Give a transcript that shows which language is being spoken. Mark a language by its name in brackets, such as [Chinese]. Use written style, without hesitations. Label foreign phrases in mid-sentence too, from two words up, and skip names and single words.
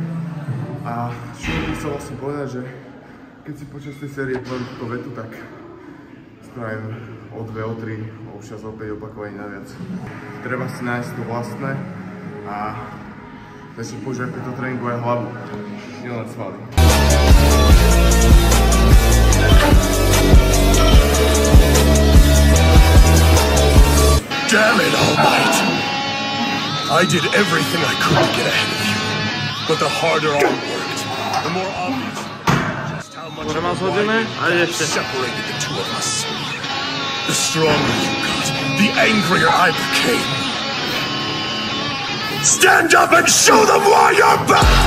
[Slovak] A čo by chcel vlastne povedať, že keď si počas tej série poviem túto vetu, tak spravím o 2, o 3, občas o 5 opakovaní naviac. Treba si nájsť to vlastné a začne používať pri to tréningu aj hlavu, nielen svaly. [English] Damn it, All Might! I did everything I could to get ahead of you, but the harder I worked, the more obvious just how much separated the two of us. The stronger you got, the angrier I became. Stand up and show them why you're back!